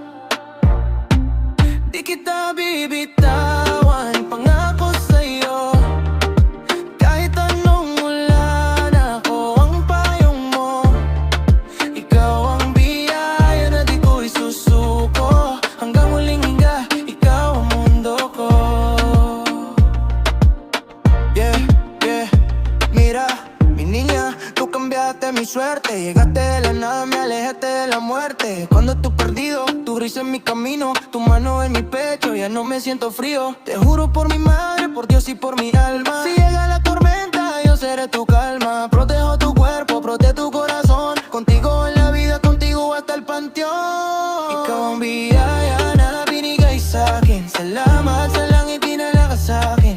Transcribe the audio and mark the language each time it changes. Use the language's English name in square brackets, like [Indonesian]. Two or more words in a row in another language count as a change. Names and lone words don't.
[Filipino] Di kita bibitawan, pangako sa'yo. Kahit anong ulan, ako ang payong mo. Ikaw ang biyaya na di ko isusuko. Hanggang huling hinga, ikaw ang mundo ko. [Spanish] Mi suerte, llegaste de la nada, me alejaste de la muerte. Cuando estoy perdido, tu risa en mi camino, tu mano en mi pecho, ya no me siento frío. Te juro por mi madre, por Dios y por mi alma. Si llega la tormenta, yo seré tu calma. Protejo tu cuerpo, protege tu corazón. Contigo en la vida, contigo hasta el panteón. [Filipino] Ikaw ang biyaya na binigay sa'kin. Salamat sa langit dinala ka sa'kin.